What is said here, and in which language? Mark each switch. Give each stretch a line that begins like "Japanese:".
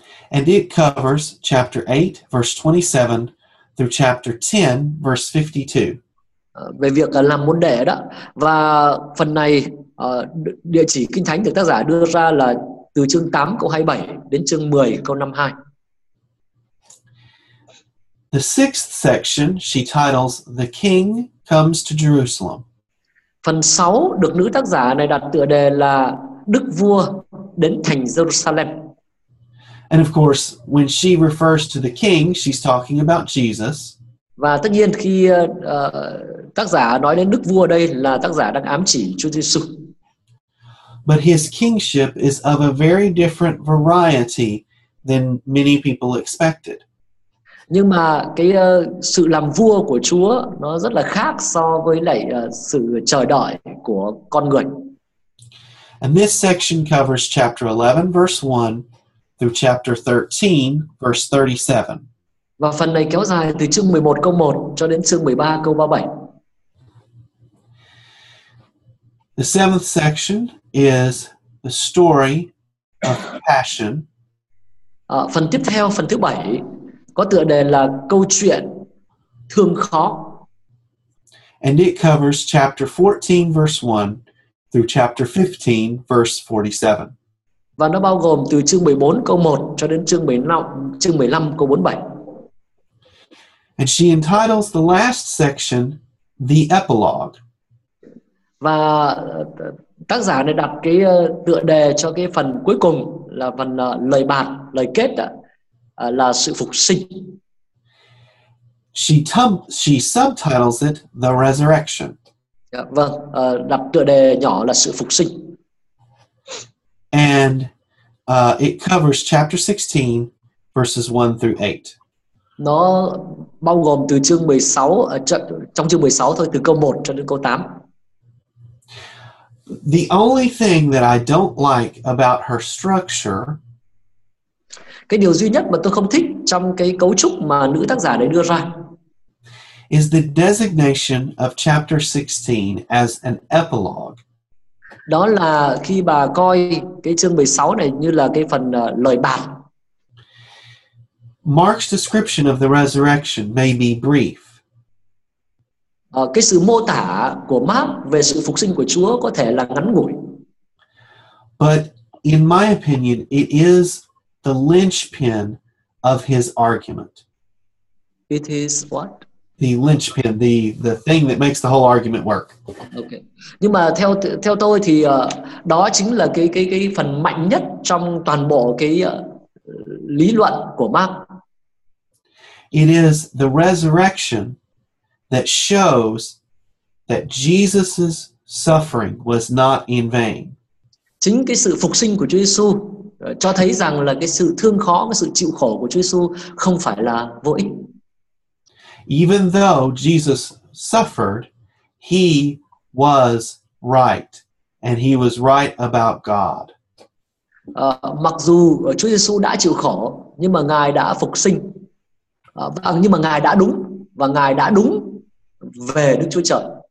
English: And it covers chapter 8, verse 27 through chapter 10, verse 52.
Vietnamese: Về việc làm môn đệ đó. Và phần này địa chỉ Kinh Thánh được tác giả đưa ra là từ chương 8 câu 27 đến chương 10 câu 52.
English: The sixth section she titles The King Comes to Jerusalem.
Vietnamese: Phần 6 được nữ tác giả này đặt tựa đề là Đức Vua đến thành Jerusalem.
English: And of course, when she refers to the king, she's talking about Jesus.
Vietnamese: Và tất nhiên khi tác giả nói đến Đức Vua đây là tác giả đang ám chỉ Chúa Giêsu.
English: But his kingship is of a very different variety than many people expected.
Vietnamese: Nhưng mà cái sự làm vua của Chúa nó rất là khác so với lại sự chờ đợi của con người.
English: And this section covers chapter 11, verse 1 through chapter 13, verse 37.
Vietnamese: Và phần này kéo dài từ chương 11 câu 1 cho đến chương 13 câu 37.
English: The seventh section is the story of passion.
Vietnamese: Phần tiếp theo, phần thứ 7 có tựa đề là câu chuyện thương khó.
English: And it covers chapter 14, verse 1 through chapter 15, verse 47.
Vietnamese: Và nó bao gồm từ chương 14 câu 1 cho đến chương 15 câu 47.
English: And she entitles the last section The Epilogue.
Vietnamese: Và tác giả này đặt cái tựa đề cho cái phần cuối cùng là phần lời bạt, lời kết là sự phục sinh.
English: She subtitles it The Resurrection.
Vietnamese: Vâng, đặt tựa đề nhỏ là sự phục sinh.
English: And it covers chapter 16, verses 1 through 8.
Vietnamese: Nó bao gồm từ chương 16, trong chương 16 thôi, từ câu 1 cho đến câu 8.
English: The only thing that I don't like about her structure
Vietnamese: Cái điều duy nhất mà tôi không thích trong cái cấu trúc mà nữ tác giả này đưa ra
English: is the designation of chapter 16 as an epilogue.
Vietnamese: đó là khi bà coi cái chương 16 này như là cái phần lời bạt.
English: Mark's description of the resurrection may be brief.
Vietnamese: Cái sự mô tả của Mark về sự phục sinh của Chúa có thể là ngắn ngủi.
English: But in my opinion, it is the linchpin of his argument. It is what? The linchpin, the thing that makes the whole argument work. Okay.
Vietnamese: Nhưng mà theo tôi thì đó chính là cái phần mạnh nhất trong toàn bộ cái lý luận của Mark.
English: It is the resurrection that shows that Jesus's suffering was not in vain.
Vietnamese: Chính cái sự phục sinh của Chúa Giêsu cho thấy rằng là cái sự thương khó, cái sự chịu khổ của Chúa Giêsu không phải là vô ích.
English: Even though Jesus suffered, he was right, and he was right about God.
Vietnamese: Mặc dù Chúa Giêsu đã chịu khổ, nhưng mà Ngài đã phục sinh Nhưng mà Ngài đã đúng, và Ngài đã đúng về Đức Chúa Trời.